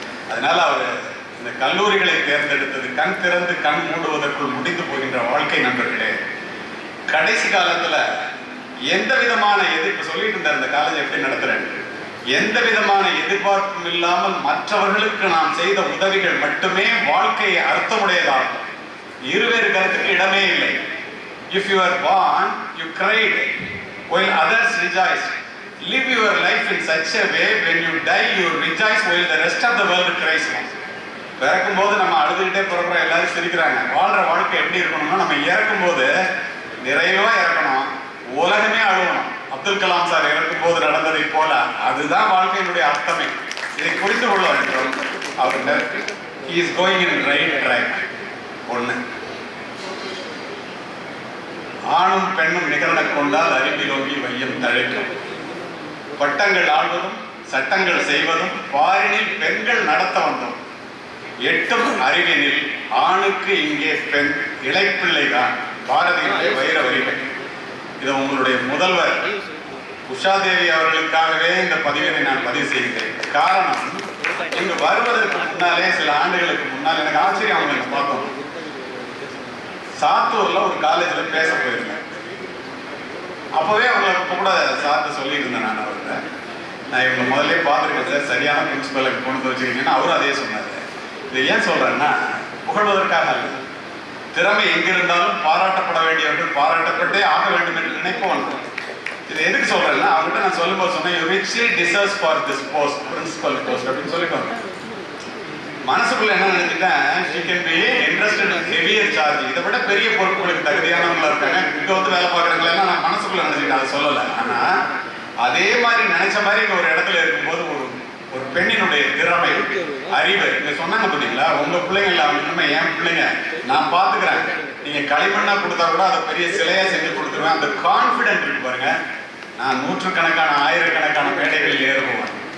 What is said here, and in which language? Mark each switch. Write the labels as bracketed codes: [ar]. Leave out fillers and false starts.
[ta] அதனால அவர் இந்த கல்லூரிகளை தேர்ந்தெடுத்தது கண் திறந்து கண் மூடுவதற்குள் முடிந்து போகின்ற வாழ்க்கை நண்பர்களே. கடைசி காலத்தில் எந்த விதமான எதிர்ப்பு சொல்லிட்டு இருந்தார், இந்த காலேஜ் எப்படி நடத்துறேன், எந்த விதமான எதிர்பார்ப்பும் இல்லாமல் மற்றவர்களுக்கு நாம் செய்த உதவிகள் மட்டுமே வாழ்க்கையை அர்த்தமுடையதாகும். இருவேறு கருத்துக்கு இடமே இல்லை. [en] If you are born, you cried while others rejoiced. Live your life in such a way when you die you rejoice while the rest of the world cries. [ta] பிறக்கும் போது நம்ம அழுதுகிட்டே பிறக்கிறோம், எல்லாரும் சிரிக்கிறாங்க. வாழ்ற வாழ்க்கை எப்படி இருக்கணும்னா, நம்ம இறக்கும் போது நிறைவா இறக்கணும், உலகமே அழுகணும். அப்துல் கலாம் சார் இறக்கும் போது நடந்ததை போல அதுதான் வாழ்க்கையினுடைய அர்த்தமே. இதை புரிந்து கொள்ள வேண்டும். அவர் [en] he is going in right track. [ta] ஒண்ணு, ஆணும் பெண்ணும் நிகழ கொண்டால் அறிவிலோங்கி வையம் தழைக்கும். பட்டங்கள் ஆள்வதும் சட்டங்கள் செய்வதும் பாரினில் பெண்கள் நடத்த வந்தோம். எட்டும் அறிவினில் ஆணுக்கு இங்கே பெண் இளைப்பிள்ளைதான். பாரதியுடைய வைர வரிகள். இது உங்களுடைய முதல்வர் உஷாதேவி அவர்களுக்காகவே இந்த பதிவினை நான் பதிவு செய்கிறேன். காரணம், இங்கு வருவதற்கு முன்னாலே சில ஆண்டுகளுக்கு முன்னால் எனக்கு ஆச்சரியம், அவங்களுக்கு பார்த்தோம். சாத்தூர்ல ஒரு காலேஜில் பேச போயிருந்தேன். அப்போவே அவங்களுக்கு கூட சார்ட்டு சொல்லியிருந்தேன். நான் அவர்கிட்ட, நான் இவங்க முதல்ல பார்த்துருக்கேன் சார், சரியான பிரின்சிபலை கொண்டு வச்சுருக்கீங்கன்னு அவரும் அதே சொன்னார். இது ஏன் சொல்கிறேன்னா, புகழ்வதற்காக அல்ல, திறமை எங்கிருந்தாலும் பாராட்டப்பட வேண்டியவர்கள் பாராட்டப்பட்டே ஆக வேண்டும் என்று நினைப்போம். இது எதுக்கு சொல்கிறேன்னா, அவங்ககிட்ட நான் சொல்லும்போது சொன்னேன், [en] you richly deserves for this post, principal post [ta] அப்படின்னு சொல்லிக்கோங்க. மனசுக்குள்ள என்ன நினைச்சிட்டேன், [en] she can be interested in heavier charge. [ta] இதை விட பெரிய பொறுப்புகளுக்கு தகுதியானவங்களா இருக்காங்க, இங்க வந்து வேலை பார்க்குறவங்களெல்லாம் நான் மனசுக்குள்ள நினைச்சிட்டேன், அதை சொல்லலை. ஆனா அதே மாதிரி நினைச்ச மாதிரி இங்க ஒரு இடத்துல இருக்கும்போது ஒரு பெண்ணினுடைய திறமை, அறிவு, இங்க சொன்னாங்க பார்த்தீங்களா, உங்க பிள்ளைங்கள அவங்க என் பிள்ளைங்க நான் பாத்துக்கிறேன், நீங்க களிமண்ணா கொடுத்தா கூட அதை பெரிய சிலையா செஞ்சு கொடுத்துருவேன். அந்த கான்பிடென்ட் இருக்கு பாருங்க. நான் நூற்றுக்கணக்கான ஆயிரக்கணக்கான மேடைகளில் ஏறுவோம்.